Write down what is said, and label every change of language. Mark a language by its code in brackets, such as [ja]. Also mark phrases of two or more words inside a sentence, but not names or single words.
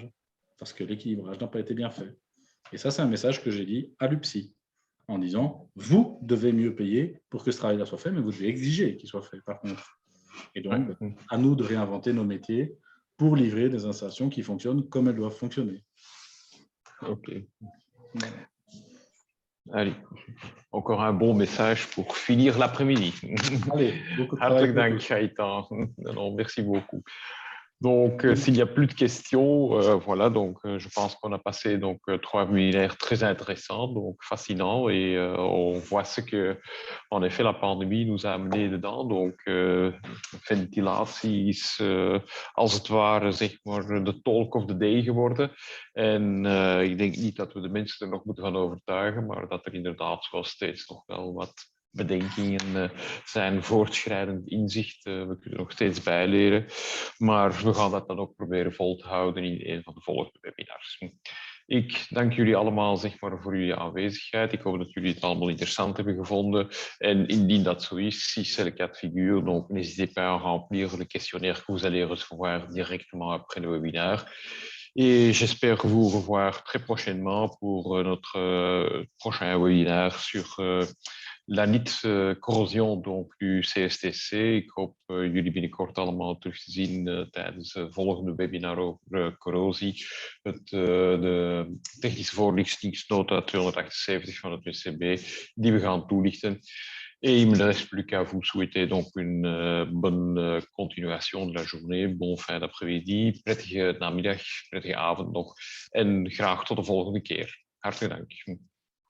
[fr] Parce que l'équilibrage n'a pas été bien fait. Et ça, c'est un message que j'ai dit à l'UPSI, en disant, vous devez mieux payer pour que ce travail-là soit fait, mais vous devez exiger qu'il soit fait, par contre. Et donc, à nous de réinventer nos métiers pour livrer des installations qui fonctionnent comme elles doivent fonctionner. Ok. Allez, encore un bon message pour finir l'après-midi. Allez, beaucoup de [nl] Hartelijk dank, [fr] Gaëtan. Non, merci beaucoup. Donc, s'il n'y a plus de questions, voilà, donc je pense qu'on a passé donc 3 webinaires très intéressants, donc fascinants, et on voit ce que, en effet, la pandemie nous a amené dedans. Donc, [nl] ventilatie is als het ware, zeg maar, de [en] talk of the day [nl] geworden. En ik denk niet dat we de mensen er nog moeten gaan overtuigen, maar dat er inderdaad zoals steeds nog wel wat bedenkingen zijn, voortschrijdend inzicht. We kunnen nog steeds bijleren. Maar we gaan dat dan ook proberen vol te houden in een van de volgende webinars. Ik dank jullie allemaal zeg maar, voor jullie aanwezigheid. Ik hoop dat jullie het allemaal interessant hebben gevonden. En indien dat zo is, [fr] si c'est le cas de figure, donc n'hésitez pas à remplir le questionnaire que vous allez recevoir directement après le webinaire. Et j'espère vous revoir très prochainement pour notre prochain webinaire sur la niet-corrosion donc du CSTC. [nl] Ik hoop jullie binnenkort allemaal terug te zien tijdens het volgende webinar over corrosie. De technische voorlichtingsnota 278 van het WCB, die we gaan toelichten. [fr] Et il me reste plus qu'à vous souhaiter donc une bonne continuation de la journée, bon fin d'après-midi, [nl] prettige namiddag, prettige avond nog en graag tot de volgende keer. Hartelijk dank.